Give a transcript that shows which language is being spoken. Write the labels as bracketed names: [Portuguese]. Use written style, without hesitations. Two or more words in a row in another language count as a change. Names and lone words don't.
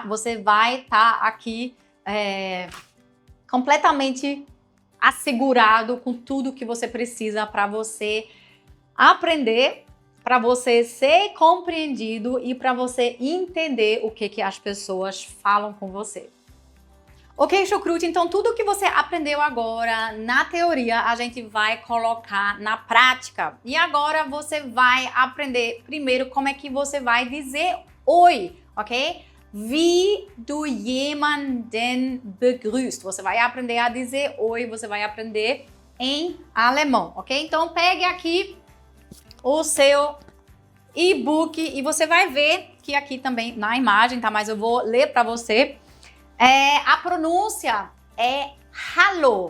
[Portuguese] Você vai estar aqui completamente assegurado com tudo que você precisa para você aprender, para você ser compreendido e para você entender o que as pessoas falam com você. Ok, chucrute? Então tudo que você aprendeu agora na teoria a gente vai colocar na prática. E agora você vai aprender primeiro como é que você vai dizer oi, ok? [German] Wie du jemanden begrüßt. [Portuguese] Você vai aprender a dizer oi, você vai aprender em alemão, ok? Então pegue aqui o seu e-book e você vai ver que aqui também na imagem, tá? Mas eu vou ler para você. A pronúncia é hallo.